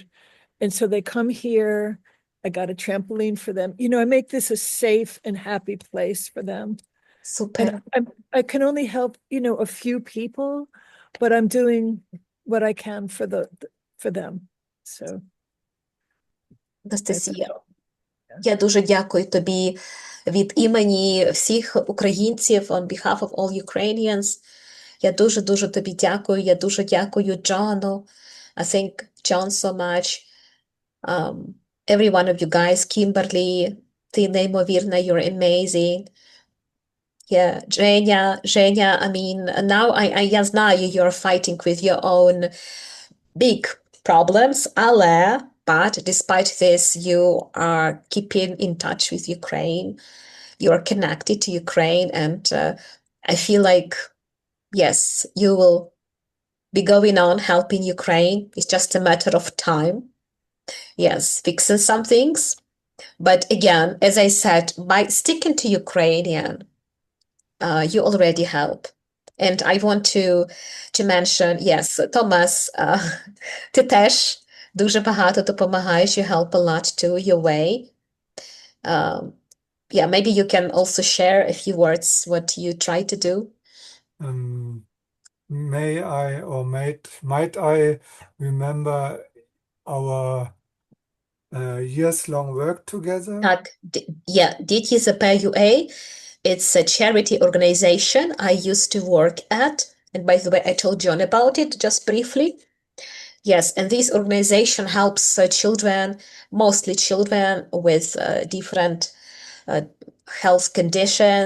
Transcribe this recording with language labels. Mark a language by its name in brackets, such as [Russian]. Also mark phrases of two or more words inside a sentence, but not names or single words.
[English] And so they come here. I got a trampoline for them. I make this a safe and happy place for them. Super. And I can only help, a few people, but I'm doing what I can for them. So [Ukrainian] Анастасія, я дуже дякую тобі від імені всіх українців, [English] on behalf of all Ukrainians. [Ukrainian] Я дуже-дуже тобі дякую. Я дуже дякую Джону. [English] I thank John so much. Every one of you guys, Kimberly, [Ukrainian] ти неймовірна, [English] you're amazing. Yeah, Женя, I mean, now [Ukrainian] я знаю [English] you're fighting with your own big problems, but despite this, you are keeping in touch with Ukraine. You're connected to Ukraine, and I feel like, yes, you will be going on helping Ukraine. It's just a matter of time. Yes, fixing some things. But again, as I said, by sticking to Ukrainian, you already help. And I want to mention, yes, Thomas, [Ukrainian] ти теж дуже багато допомагаєш. [English] You help a lot too, your way. Yeah, maybe you can also share a few words what you try to do. May I or might I remember our years-long work together? Так, yeah, Діти за PUA. It's a charity organization I used to work at. And by the way, I told John about it just briefly. Yes, and this organization helps children, mostly children with different health conditions.